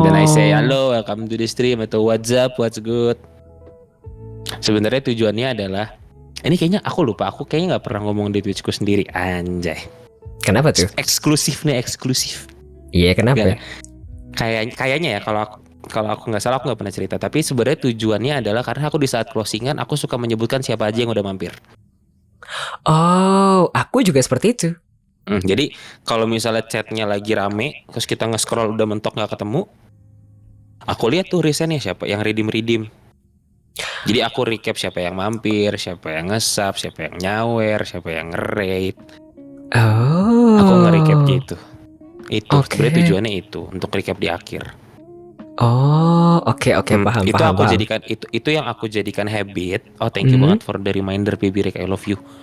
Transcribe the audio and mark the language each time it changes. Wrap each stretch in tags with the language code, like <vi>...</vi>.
<en>Then I say hello, welcome to the stream atau what's up, what's good.</en> <id>Sebenarnya tujuannya adalah ini kayaknya aku lupa, aku kayaknya nggak pernah ngomong di Twitchku sendiri, anjay. Kenapa tuh? Eksklusif. Iya, kenapa? Nggak, kayaknya ya kalau aku nggak salah aku nggak pernah cerita. Tapi sebenarnya tujuannya adalah karena aku di saat closingan aku suka menyebutkan siapa aja yang udah mampir. Oh, aku juga seperti itu. Jadi kalau misalnya chatnya lagi rame, terus kita nge-scroll udah mentok nggak ketemu, aku lihat tuh resennya siapa yang redeem. Jadi aku recap siapa yang mampir, siapa yang nge-sub, siapa yang nyawer, siapa yang nge-raid. Oh. Aku nge-recap gitu. Itu Oke. sebenarnya tujuannya itu untuk recap di akhir. Oh, oke, paham. Itu aku jadikan itu yang aku jadikan habit.</id> <en>Oh, thank you banget for the reminder, baby Rick, I love you.</en>